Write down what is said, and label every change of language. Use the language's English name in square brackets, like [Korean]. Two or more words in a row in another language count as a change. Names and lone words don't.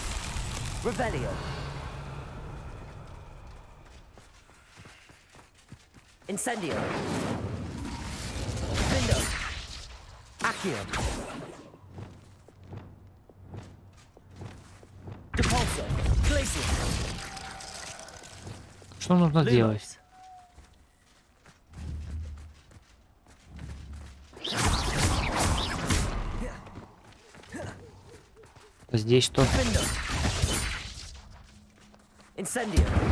[Russian] Revelio. Incendio. Findo. Accio. Depulso. Glacius. Что нужно делать? Здесь что? Findo. Incendio.